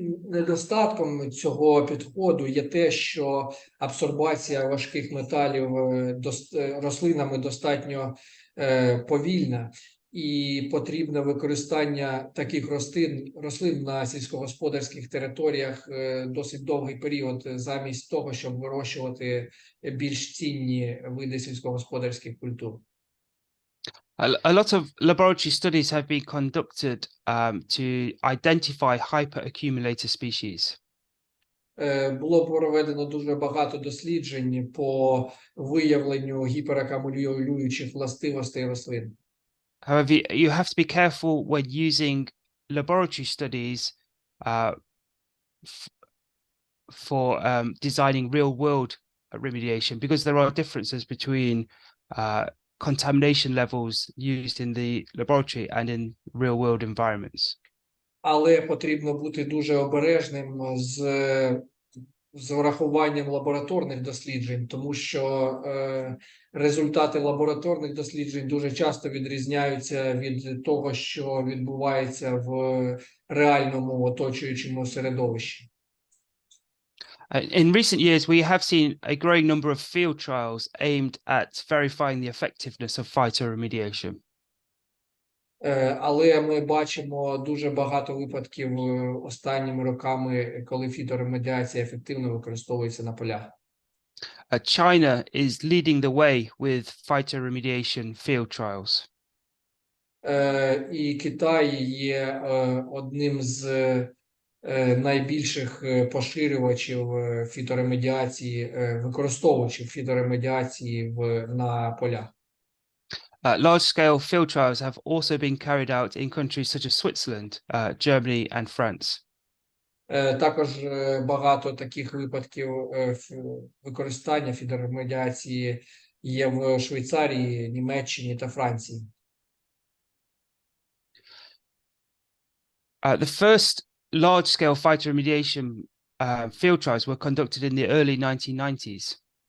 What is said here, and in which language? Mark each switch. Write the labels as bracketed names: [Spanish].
[Ukrainian] Недостатком цього підходу є те, що абсорбація важких металів рослинами достатньо повільна, і потрібне використання таких рослин на сільськогосподарських територіях досить довгий період, замість того, щоб вирощувати більш цінні види сільськогосподарських культур. [English] A lot of laboratory studies have been conducted to identify hyperaccumulated species. [Ukrainian] Було проведено дуже багато досліджень по виявленню гіперакумулюючих властивостей рослин. [English] However, you have to be careful when using laboratory studies for designing real-world remediation, because there are differences between contamination levels used in the laboratory and in real-world environments. [Ukrainian] Але потрібно бути дуже обережним з врахуванням лабораторних досліджень, тому що результати лабораторних досліджень дуже часто відрізняються від того, що відбувається в реальному оточуючому середовищі. [English] In recent years, we have seen a growing number of field trials aimed at verifying the effectiveness of phytoremediation. [Ukrainian] Але ми бачимо дуже багато випадків останніми роками, коли фіторемедіація ефективно використовується на полях. [English] China is leading the way with phytoremediation field trials. [Ukrainian] І Китай є одним з найбільших поширювачів фіторемедіації, використовувачів фіторемедіації на полях. [English] Large-scale field trials have also been carried out in countries such as Switzerland, Germany and France. [Ukrainian] Також багато таких випадків використання фіторемедіації є в Швейцарії, Німеччині та Франції. [English] The first large-scale phytoremediation field trials were conducted in the early 1990s.